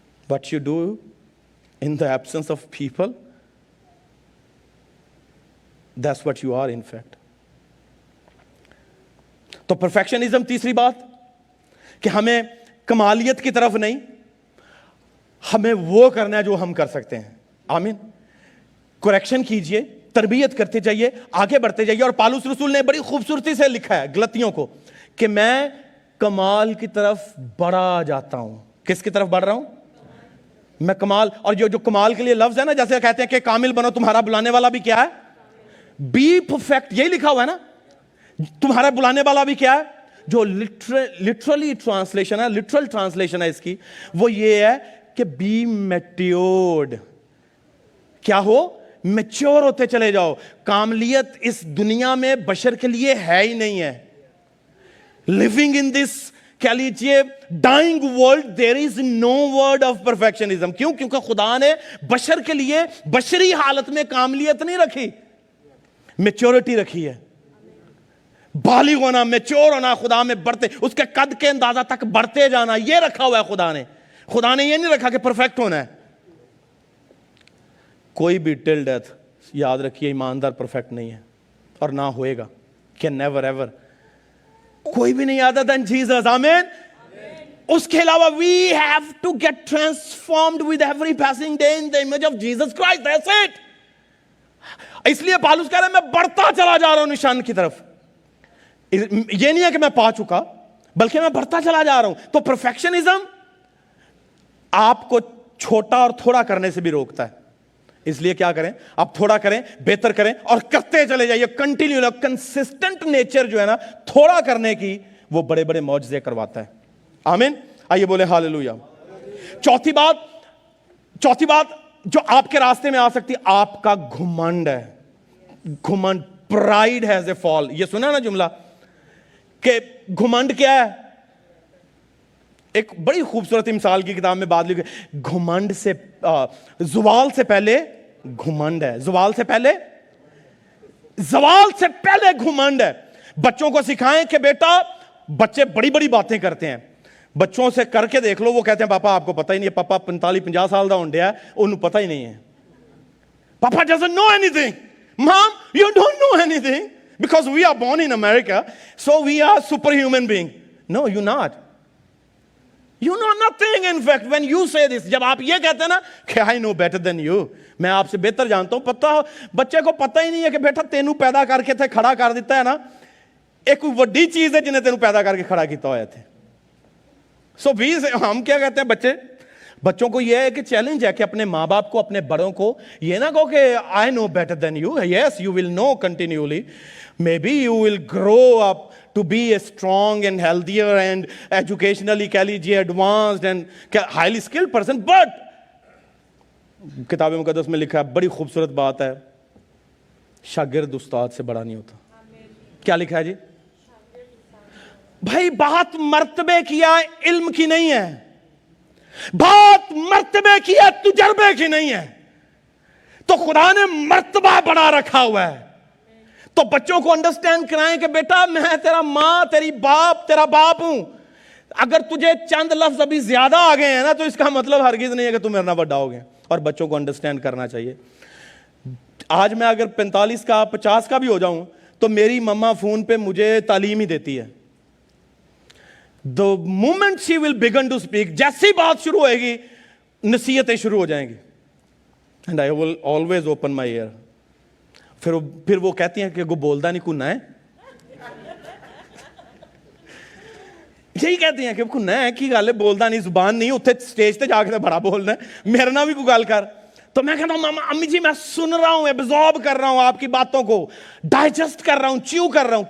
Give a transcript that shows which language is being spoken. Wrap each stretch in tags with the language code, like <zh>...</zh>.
<en>What you do in the absence of people, that's what you are in fact.</en> <ur>تو perfectionism تیسری بات کہ ہمیں کمالیت کی طرف نہیں, ہمیں وہ کرنا ہے جو ہم کر سکتے ہیں. آمین. کریکشن کیجئے, تربیت کرتے جائیے, آگے بڑھتے جائیے. اور پالوس رسول نے بڑی خوبصورتی سے لکھا ہے گلتیوں کو کہ میں کمال کی طرف بڑھا جاتا ہوں. کس کی طرف بڑھ رہا ہوں؟ میں کمال, اور جو کمال کے لیے لفظ ہے نا, جیسے کہتے ہیں کہ کامل بنو, تمہارا بلانے والا بھی کیا ہے,</ur> <en>be perfect,</en> <ur>یہی لکھا ہوا ہے نا, تمہارا بلانے والا بھی کیا ہے. جو لٹرلی ٹرانسلیشن ہے, لٹرل ٹرانسلیشن ہے اس کی, وہ یہ ہے کہ</ur> <en>be matured,</en> <ur>کیا ہو, میچور ہوتے چلے جاؤ. کاملیت اس دنیا میں بشر کے لیے ہے ہی نہیں ہے.</ur> <en>living in this,</en> <ur>کیا لیجئے,</ur> <en>dying world, there is no word of perfectionism.</en> <ur>کیوں؟ کیونکہ خدا نے بشر کے لیے بشری حالت میں کاملیت نہیں رکھی, میچورٹی رکھی ہے. بالغ ہونا, میچور ہونا, خدا میں بڑھتے, اس کے قد کے اندازہ تک بڑھتے جانا, یہ رکھا ہوا ہے خدا نے. خدا نے یہ نہیں رکھا کہ پرفیکٹ ہونا ہے. کوئی بھی</ur> <en>till death</en> <ur>یاد رکھیے ایماندار پرفیکٹ نہیں ہے اور نہ ہوئے گا, کہ</ur> <en>never ever,</en> <ur>کوئی بھی نہیں</ur> <en>Other than Jesus.</en> <ur>آمین. اس کے علاوہ</ur> <en>we have to get transformed with every passing day in the image of Jesus Christ. That's it.</en> <ur>اس لیے پالوس کہہ رہا ہے میں بڑھتا چلا جا رہا ہوں نشان کی طرف. یہ نہیں ہے کہ میں پا چکا, بلکہ میں بڑھتا چلا جا رہا ہوں. تو پرفیکشنزم آپ کو چھوٹا اور تھوڑا کرنے سے بھی روکتا ہے. اس لیے کیا کریں, آپ تھوڑا کریں, بہتر کریں اور کرتے چلے جائیے. کنٹینیو, کنسسٹنٹ نیچر جو ہے نا تھوڑا کرنے کی, وہ بڑے بڑے معجزے کرواتا ہے. آمین. آئیے بولے ہاللویا. چوتھی بات جو آپ کے راستے میں آ سکتی, آپ کا گھمنڈ ہے. گھمنڈ,</ur> <en>Pride has a fall.</en> <ur>یہ سنا نا جملہ کہ گھمنڈ کیا ہے. ایک بڑی خوبصورت مثال کی کتاب میں بات لکھی, گھمنڈ سے, زوال سے پہلے گھمنڈ ہے. زوال سے پہلے گھمنڈ ہے. بچوں کو سکھائیں کہ بیٹا, بچے بڑی بڑی باتیں کرتے ہیں, بچوں سے کر کے دیکھ لو, وہ کہتے ہیں پاپا آپ کو پتہ ہی نہیں ہے,</ur> <pa>پاپا 45-50 سال دا ہونڈیا ہے, انہوں پتہ ہی نہیں ہے.</pa> <en>پاپا doesn't know anything. Mom, you don't know anything because we are born in America, so we are superhuman being. No, you're not. You know nothing. In fact, when you say this,</en> <ur>جب آپ یہ کہتے ہیں نا کہ</ur> <en>I know better than you,</en> <ur>میں آپ سے بہتر جانتا ہوں, پتہ ہو بچے کو پتہ ہی نہیں ہے کہ بیٹا</ur> <pa>تینوں پیدا کر کے تھے کھڑا کر دیتا ہے نا, ایک وڈی چیز ہے جنہیں تینوں پیدا کر کے کھڑا کیتا ہوئے تھے.</pa> <ur>سو بھی ہم کیا کہتے ہیں, بچوں کو یہ ہے کہ چیلنج ہے کہ اپنے ماں باپ کو, اپنے بڑوں کو یہ نہ کہو کہ</ur> <en>I know better than you. Yes, you will know continually. Maybe you will grow up to be a strong and healthier and educationally</en> <ur>کہہ لیجیے</ur> <en>advanced and highly skilled person.</en> <ur>But کتاب مقدس میں لکھا ہے, بڑی خوبصورت بات ہے, شاگرد استاد سے بڑا نہیں ہوتا. کیا لکھا ہے جی؟ بھائی بات مرتبے کیا علم کی نہیں ہے, بات مرتبے کی ہے تجربے کی نہیں ہے. تو خدا نے مرتبہ بڑا رکھا ہوا ہے. تو بچوں کو انڈرسٹینڈ کرائیں کہ بیٹا میں تیرا ماں, تیرا باپ ہوں. اگر تجھے چند لفظ ابھی زیادہ آ گئے ہیں نا, تو اس کا مطلب ہرگز نہیں ہے کہ تم میرے نہ بڑا ہوگے. اور بچوں کو انڈرسٹینڈ کرنا چاہیے. آج میں اگر 45 کا 50 کا بھی ہو جاؤں, تو میری مما فون پہ مجھے تعلیم ہی دیتی ہے.</ur> <en>The moment she will begin to speak,</en> <ur>جیسی بات شروع ہوئے گی نصیحتیں شروع ہو جائیں گی.</ur> <en>And I will always open my ear.</en> <pa>پھر وہ کہتی ہیں کہ وہ بولدا نہیں کنا ہے, یہی کہتی ہیں کہ کنا ہے کی گل ہے, بولدا نہیں, زبان نہیں, اتنے سٹیج تے جا کے بڑا بولنا ہے, میرے نہ بھی کوئی گل کر.</pa> <ur>تو میں کہتا ہوں ماما امی جی میں سن رہا ہوں, ایبزارب کر رہا ہوں آپ کی باتوں کو, ڈائجسٹ کر رہا ہوں, چیو کر رہا ہوں.</ur>